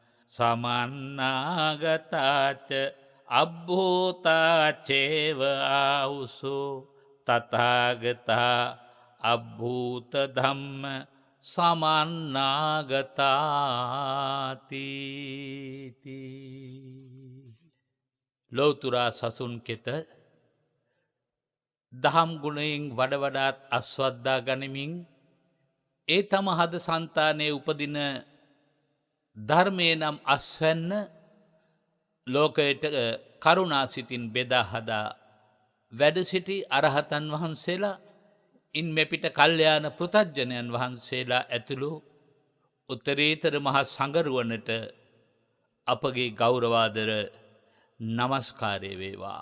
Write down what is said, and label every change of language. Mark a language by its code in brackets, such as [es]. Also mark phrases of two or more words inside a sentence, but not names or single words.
[pi] සමන්නාගතාච අබ්බෝතා චේව ආවුසෝ තථාගතා අබ්භූත ධම්ම සමන්නාගතාති. [si] ලෞතුරා සසුන් කෙත දහම් ගුණයෙන් වඩ වඩාත් අස්වද්දා ගනිමින් ඒ තම හද සන්තානයේ උපදින ධර්මය නම් අස්වැන්න ලෝකයට කරුණාසිතින් බෙදා හදා වැඩ සිටි අරහතන් වහන්සේලා ඉන් මෙපිට කල්යාණ පෘථග්ජනයන් වහන්සේලා ඇතුළු උත්තරීතර මහා සංඝරුවනට අපගේ ගෞරවාදර නමස්කාරය වේවා.